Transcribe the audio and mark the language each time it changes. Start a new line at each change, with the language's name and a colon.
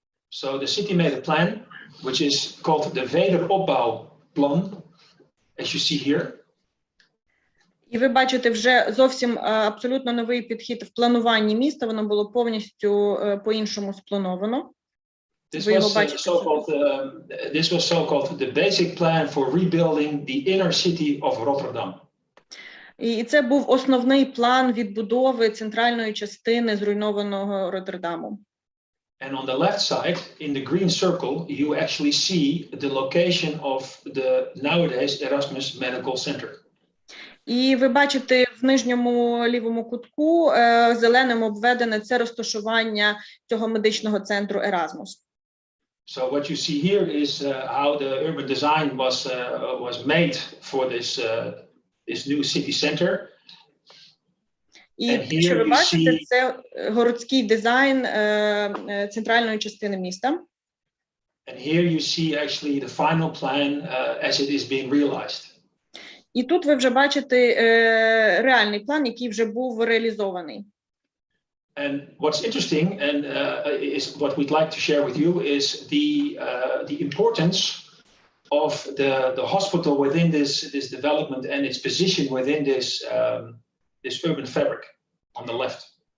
English: So the city made a plan, which is called the wederopbouwplan, as you see here.
Ukrainian: І ви бачите вже зовсім абсолютно новий підхід в плануванні міста, воно було повністю по-іншому сплановано.
English: This was so-called the basic plan for rebuilding the inner city of Rotterdam.
Ukrainian: І це був основний план відбудови центральної частини зруйнованого Роттердаму.
English: And on the left side, in the green circle, you actually see the location of the nowadays Erasmus Medical Center.
Ukrainian: І ви бачите в нижньому лівому кутку зеленим обведене це розташування цього медичного центру Erasmus.
English: So what you see here is how the urban design was made for this new city center.
Ukrainian: І те, що ви бачите, це городський дизайн центральної частини міста.
English: And here you see actually the final plan as it is being realized.
Ukrainian: І тут ви вже бачите реальний план, який вже був реалізований.
English: And what's interesting and is what we'd like to share with you is the importance of the hospital within this development and its position within this urban fabric on the left.